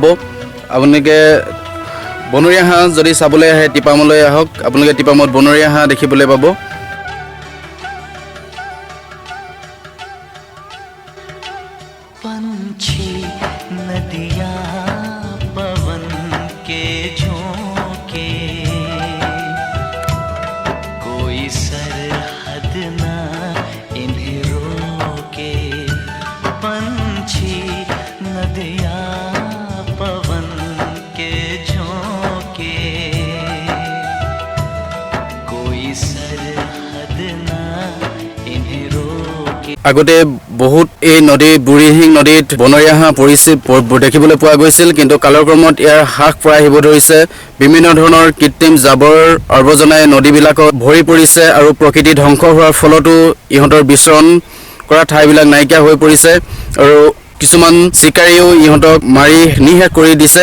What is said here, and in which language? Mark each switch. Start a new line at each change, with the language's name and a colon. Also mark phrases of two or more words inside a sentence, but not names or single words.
Assamese: আপোনালোকে বনৰীয়া হাঁহ যদি চাবলৈ আহে টিপামলৈ আহক, আপোনালোকে টিপামত বনৰীয়া হাঁহ দেখিবলৈ পাব।
Hindi: पंछी नदियाँ पवन के झोंके, कोई सरहद ना इन्हें रोके। पंछी नदियाँ पवन के झोंके, कोई सरहद ना इन्हें रोके।
Assamese: আগতে বহুত এই নদী বুঢ়ীদিহিং নদীত বনৰীয়া হাঁহ দেখিবলৈ পোৱা গৈছিল, কিন্তু কালৰ ক্ৰমত ইয়াৰ হ্ৰাস প্ৰায় আহিব ধৰিছে। বিভিন্ন ধৰণৰ কৃত্ৰিম জাবৰ আৱৰ্জনাই নদীবিলাকত ভৰি পৰিছে আৰু প্ৰকৃতি ধ্বংস হোৱাৰ ফলতো ইহঁতৰ বিচৰণ কৰা ঠাইবিলাক নাইকিয়া হৈ পৰিছে আৰু কিছুমান চিকাৰীও ইহঁতক মাৰি নিশেষ কৰি দিছে।